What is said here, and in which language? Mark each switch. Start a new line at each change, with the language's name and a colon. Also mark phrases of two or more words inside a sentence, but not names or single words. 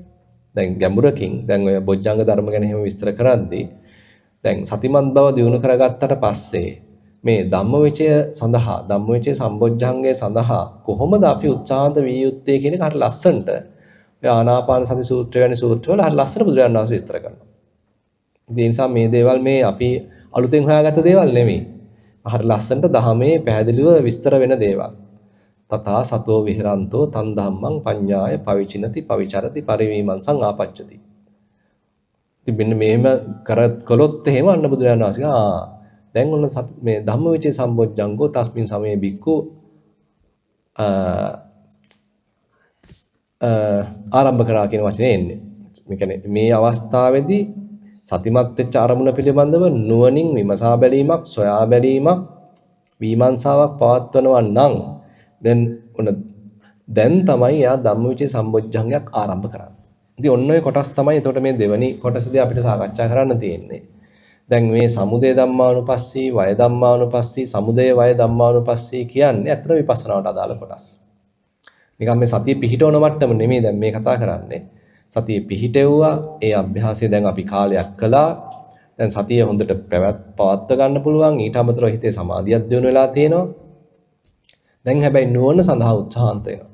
Sinhala: දැන් ගැඹුරකින් දැන් ඔය බොජ්ජංග ධර්ම ගැන එහෙම විස්තර කරද්දී දැන් සතිමත් බව දිනු කරගත්තට පස්සේ මේ ධම්මවිචය සඳහා ධම්මවිචය සම්බොජ්ජංගය සඳහා කොහොමද අපි උත්සාහන්ත විය යුත්තේ කියන එක හරි ලස්සනට ඔය ආනාපාන සති සූත්‍රය වැනි සූත්‍රවල හරි ලස්සන බුදුරජාණන් වහන්සේ විස්තර කරනවා. ඒ නිසා මේ දේවල් මේ අපි අලුතෙන් හොයාගත්ත දේවල් නෙමෙයි. හරි ලස්සනට ධහමේ පැහැදිලිව විස්තර වෙන දේවල්.
Pali: තථා සතෝ විහෙරන්තෝ තන් ධම්මං පඤ්ඤාය පවිචිනති පවිචරති පරිවීමංසං ආපච්චති.
Sinhala: ඉතින් මෙන්න මේම කළොත් එහෙම අන්න බුදුරජාණන් වහන්සේ දැන් ඔන්න මේ
Pali: ධම්මවිචේ සම්බොජ්ජංගෝ තස්මින් සමයේ බික්කු
Sinhala: ආරම්භ කරා කියන වචනේ එන්නේ. මේ කියන්නේ මේ අවස්ථාවේදී සතිමත් වෙච්ච අරමුණ පිළිබඳව නුවණින් විමසා බැලීමක්, සොයා බැලීමක්, විමර්ශාවක් පවත්වනවා නම් දැන් තමයි යා ධම්මවිචේ සම්බොජ්ජංගයක් ආරම්භ කරන්නේ. ඉතින් ඔන්න ඔය කොටස් තමයි එතකොට මේ දෙවැනි කොටසදී අපිට සාකච්ඡා කරන්න තියෙන්නේ. දැන් මේ
Pali: සමුදය ධම්මානුපස්සී, වය ධම්මානුපස්සී, සමුදය වය ධම්මානුපස්සී
Sinhala: කියන්නේ අතර විපස්සනාවට අදාළ කොටස්. නිකන් මේ සතිය පිහිටවන මට්ටම නෙමෙයි දැන් මේ කතා කරන්නේ. සතිය පිහිටෙව්වා, ඒ අභ්‍යාසය දැන් අපි කාලයක් කළා. දැන් සතිය හොඳට පවත්ව ගන්න පුළුවන්. ඊට අමතරව හිතේ සමාධියක් දියුණු වෙලා තියෙනවා. දැන් හැබැයි නුවණ සඳහා උත්සාහන්ත වෙනවා.